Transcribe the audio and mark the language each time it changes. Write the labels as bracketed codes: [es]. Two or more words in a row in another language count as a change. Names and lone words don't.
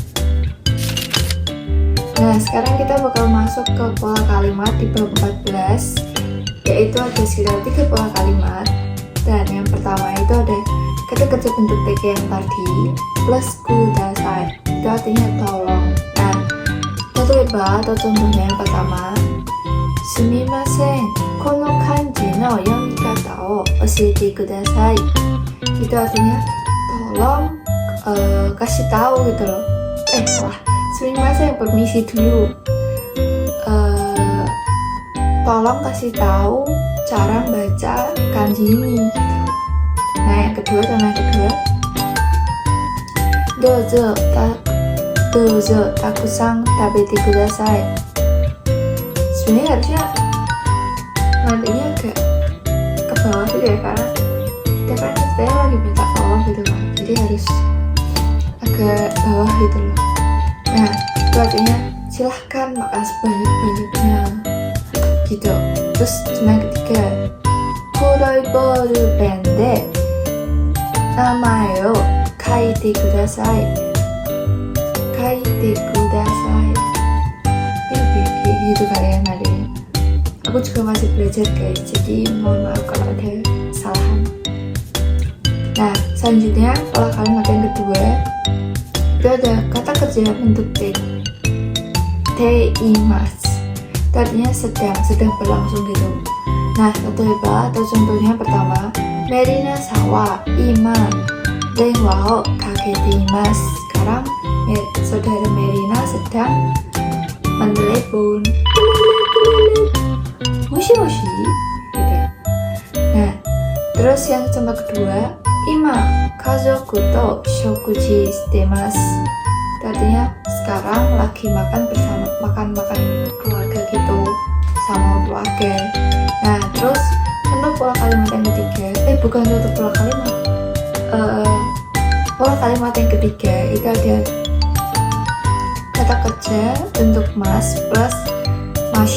[id] Nah, sekarang kita bakal masuk ke pola kalimat di bab 14, yaitu ada sekitar 3 pola kalimat. Dan yang pertama itu ada kata-kata bentuk TK yang tadi plus kudasai, itu artinya tolong. Nah, atau contohnya yang pertama, [ja] すみません、この漢字の読み方を教えてください. [id] Itu artinya tolong kasih tahu gitu loh. Salah. Sumimasen, permisi dulu. Tolong kasih tahu cara baca kanji ini gitu. Nah yang kedua, contoh yang kedua, [ja] どうぞたくさん食べてください. [id] Sebenarnya harusnya nantinya agak ke bawah gitu ya, karena kita kan sebenarnya lagi minta tolong gitu kan, jadi harus agak bawah gitu loh. Nah itu artinya silahkan makan sebanyak-banyaknya gitu. Terus yang ketiga, [ja] 黒いボールペンで名前を書いてください. 書いてください. [id] Kayak gitu kalian adanya. Aku juga masih belajar guys, jadi mohon maaf kalau ada kesalahan. Nah selanjutnya pola kalimat yang kedua itu ada kata kerja bentuk te. Teimasu. Artinya sedang berlangsung gitu. Nah, contohnya pertama, [ja] メリナさんは今電話をかけています. [id] Sekarang saudara Merina sedang menelepon. Moshi gitu. Nah, terus yang contoh kedua, [ja] 今家族と食事してます. [id] Artinya sekarang lagi makan bersama, makan keluarga gitu sama keluarga. Nah terus untuk pola kalimat yang ketiga, bukan untuk pola kalimat, pola kalimat yang ketiga itu ada kata kerja bentuk mas plus masyoka.